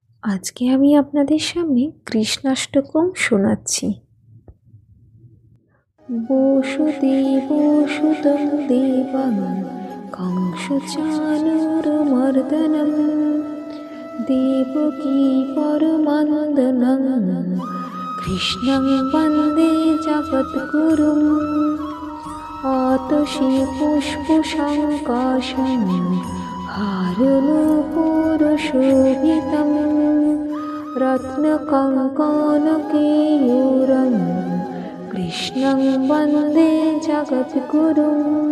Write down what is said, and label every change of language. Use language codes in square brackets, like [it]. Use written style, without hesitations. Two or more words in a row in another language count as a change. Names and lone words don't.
[bn] আজকে আমি আপনাদের সামনে কৃষ্ণাষ্টকম শোনাচ্ছি। [sa] বসুদেবসুতং দেবং কংসচাণূরমর্দনম দেবকী পরমানন্দনং কৃষ্ণং বন্দে জগদ্গুরুম। আতশী পুষ্পশঙ্কাশং হারনূপুরশোভিতং রত্নকঙ্কণকেయూরं কৃষ্ণং বন্দে জগদ্গুরুম।